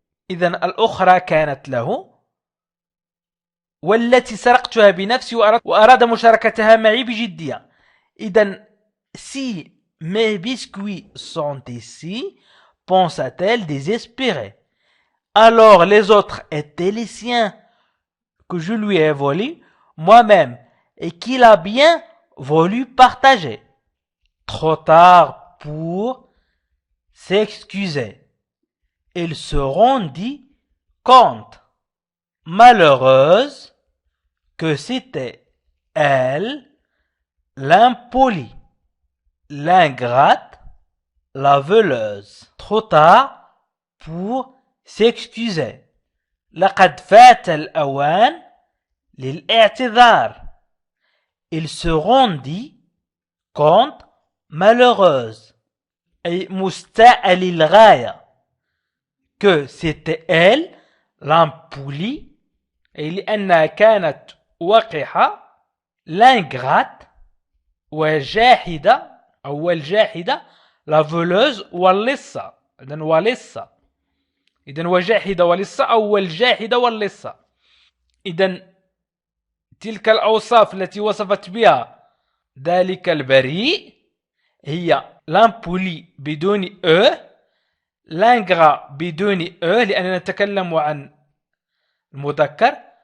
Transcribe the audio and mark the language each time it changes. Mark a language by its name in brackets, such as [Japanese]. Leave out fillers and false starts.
[Arabic] إذن الأخرى كانت له والتي سرقتها بنفسي وأراد مشاركتها معي بجدية. [French] إذن si mes biscuits sont ici pensa-t-elle désespérée. alors les autres étaient les siens que je lui ai volés moi-même et qu'il a bien voulu partager. Trop tard pour s'excuser. Il se rendit compte, malheureuse, que c'était elle, l'impolie, l'ingrate, la voleuse. Trop tard pour s'excuser. [Arabic] لقد فات الأوان للاعتذار. [French] Il se rendit compte malheureuse [Arabic] أي مستاء للغاية [French] que c'était elle l'impolie [Arabic] أي لأنها كانت وقحة [French] l'ingrate [Arabic] وجاحدة أو الجاحدة [French] la voleuse واللصة. [Arabic] إذن ولصة. إذن وجاحدة ولصة أو الجاحدة واللصة. إذن تلك الأوصاف التي وصفت بها ذلك البريء هي l'impoli بدون l'ingrat بدون لأننا نتكلم عن المذكر.